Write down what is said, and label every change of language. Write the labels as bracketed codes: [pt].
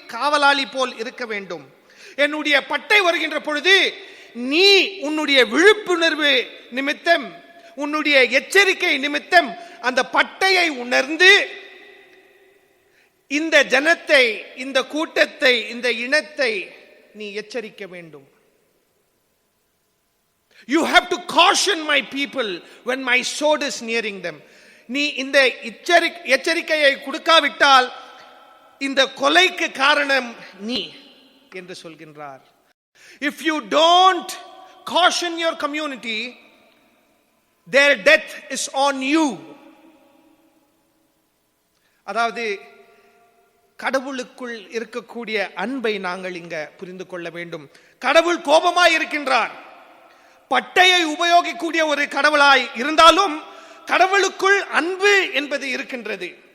[ta] காவலாளி போல் இருக்க வேண்டும். என்னுடைய பட்டை வருகின்ற பொழுது நீ உன்னுடைய விழிப்புணர்வு நிமித்தம், உன்னுடைய எச்சரிக்கை நிமித்தம் அந்த பட்டையை உணர்ந்து இந்த ஜனத்தை, இந்த கூட்டத்தை, இந்த இனத்தை நீ எச்சரிக்க வேண்டும். [en] You have to caution my people when my sword is nearing them. [ta] நீ இந்த எச்சரிக்கையை கொடுக்காவிட்டால் இந்த கொலைக்கு காரணம் நீ என்று சொல்கின்றார். [en] If you don't caution your community, their death is on you. [ta] அதாவது கடவுளுக்குள் இருக்கக்கூடிய அன்பை நாங்கள் இங்க புரிந்து கொள்ள வேண்டும். கடவுள் கோபமாய் இருக்கின்றார். பட்டையை உபயோகிக்கக்கூடிய ஒரு கடவுளாய் இருந்தாலும் கடவுளுக்குள் அன்பு என்பது இருக்கின்றது.